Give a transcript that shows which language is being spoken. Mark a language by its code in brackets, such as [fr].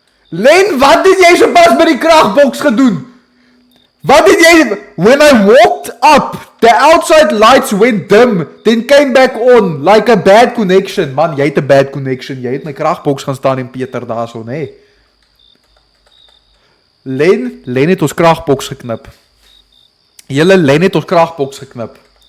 [af] Len, wat het jy sopas by die kragboks gedoen? Wat het jy... [en] When I walked up, the outside lights went dim, then came back on, like a bad connection. [af] Man, jy het 'n [en] bad connection, [af] jy het my kragboks gaan staan en Peter daarso, nee. Len het ons kragboks geknip. Len het ons kragboks geknip.